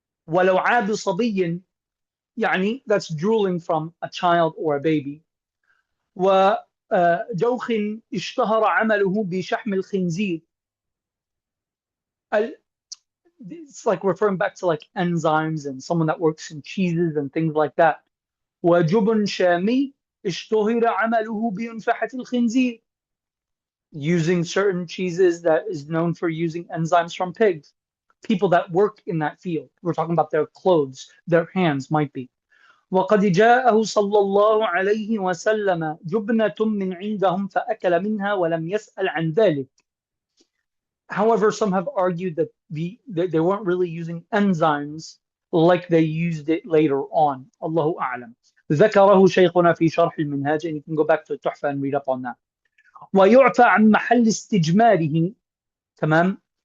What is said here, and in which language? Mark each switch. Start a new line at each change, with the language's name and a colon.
Arabic: وَلَوْ عَابُ صَبِيٍّ, يعني
English: that's drooling from a child or a baby.
Arabic: وجوخ اشتهر عمله بشحم الخنزير.
English: It's like referring back to like enzymes and someone that works in cheeses and things like that.
Arabic: وجبن شامي اشتهر عمله بينفحة الخنزير.
English: Using certain cheeses that is known for using enzymes from pigs. People that work in that field. We're talking about their clothes, their hands might be.
Arabic: وقد جاءه صلى الله عليه وسلم جبنة من عندهم فأكل منها ولم يسأل عن ذلك.
English: However, some have argued that they weren't really using enzymes like they used it later on. Allahu a'lam.
Arabic: ذكره شيخنا في شرح المنهاج,
English: and you can go back to التحفة and read up on that.
Arabic: ويعفى عن محل استجماره. تمام.